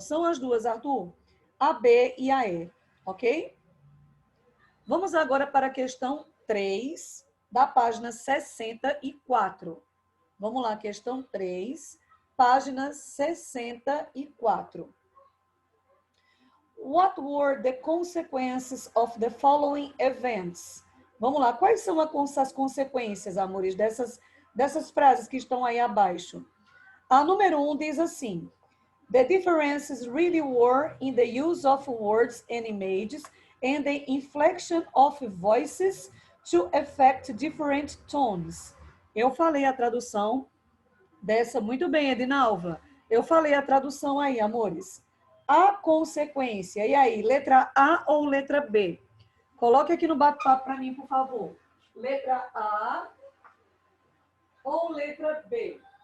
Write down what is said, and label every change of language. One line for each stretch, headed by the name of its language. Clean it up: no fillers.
Portuguese: São as duas, Arthur. A B e a E, ok? Vamos agora para a questão 3, da página 64. Vamos lá, questão 3, página 64.
English: What were the consequences of the following events?
Portuguese: Vamos lá, quais são as consequências, amores, dessas frases que estão aí abaixo? A número 1 diz assim:
English: The differences really were in the use of words and images and the inflection of voices to affect different tones.
Portuguese: Eu falei a tradução dessa, muito bem, Edinalva. Eu falei a tradução aí, amores. A consequência. E aí, letra A ou letra B? Coloque aqui no bate-papo para mim, por favor. Letra A ou letra B?